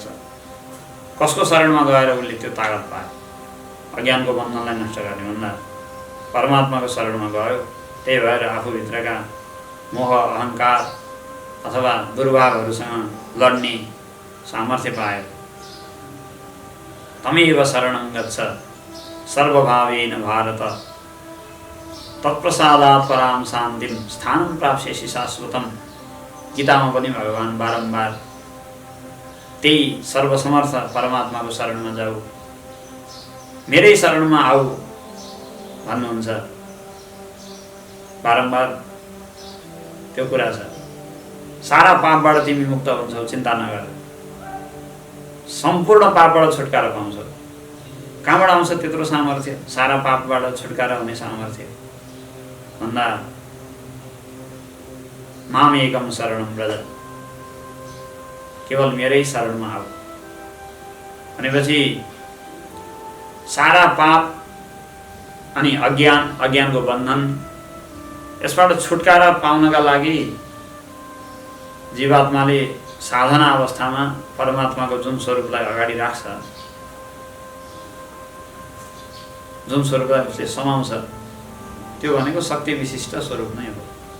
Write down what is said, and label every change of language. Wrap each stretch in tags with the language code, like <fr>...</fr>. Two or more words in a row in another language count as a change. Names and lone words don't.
<ne>कसको शरणमा गएर उसले त्यो तागत पायो? अज्ञानको बन्धनलाई नष्ट गर्ने भन्दा परमात्माको शरणमा गयो। त्यही भएर आफूभित्रका मोह अहङ्कार अथवा दुर्भावहरूसँग लड्ने सामर्थ्य पायो।</ne> <sa>तमेव शरणं गच्छ सर्वभावेन भारत तत्प्रसादात् परां शान्तिं स्थानं प्राप्स्यसि शाश्वतम्।</sa> <ne>गीतामा पनि भगवान् बारम्बार त्यही सर्वसमर्थ परमात्माको शरणमा जाऊ, मेरै शरणमा आऊ भन्नुहुन्छ। बारम्बार त्यो कुरा छ। सारा पापबाट तिमी मुक्त हुन्छौ, चिन्ता नगर। सम्पूर्ण पापबाट छुटकारा पाउँछौ। कहाँबाट आउँछ त्यत्रो सामर्थ्य? सारा पापबाट छुटकारा हुने सामर्थ्य भन्दा</ne> <sa>माम एकम शरणं व्रज,</sa> <ne>केवल मेरै शरणमा आऊ भनेपछि सारा पाप अनि अज्ञानको बन्धन, यसबाट छुटकारा पाउनका लागि जीवात्माले साधना अवस्थामा परमात्माको जुन स्वरूपलाई अगाडि राख्छ, जुन स्वरूपलाई उसले समाउँछ, त्यो भनेको शक्ति विशिष्ट स्वरूप नै हो।</ne>